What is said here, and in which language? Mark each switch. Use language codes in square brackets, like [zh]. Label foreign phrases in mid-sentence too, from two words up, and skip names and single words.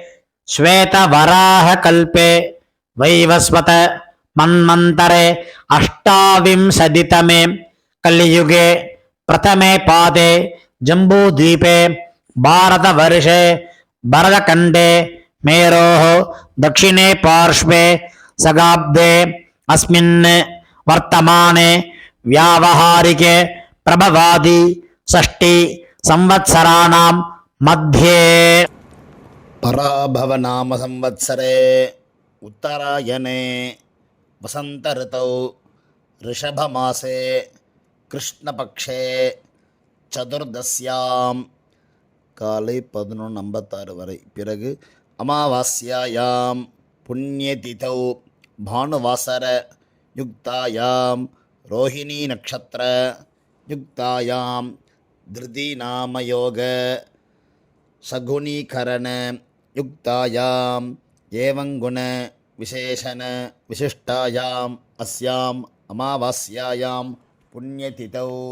[sa] श्वेतवराहकल्पे वैवस्वत मन्वन्तरे अष्टाविंशतितमे कलियुगे प्रथमे पादे जम्बूद्वीपे भारतवर्षे भरतखण्डे मेरोः दक्षिणे पार्श्वे सगाब्दे अस्मिन् वर्तमाने व्यावहारिके प्रभवादि षष्टि संवत्सराणां मध्ये पराभव नाम संवत्सरे उत्तरायणे वसंत ऋतौ ऋषभमासे कृष्णपक्षे चतुर्दश्यां [ta] காலை 11:56 வரை. [sa] பிறகு अमावास्यायां पुण्यतिथौ भानुवासर युक्तायां रोहिणी नक्षत्र युक्तायां धृति नामयोग शकुनीकरण युक्तायां एवंगुण विशेषण विशिष्टायां अस्यां अमावास्यायां पुण्यतिथौ.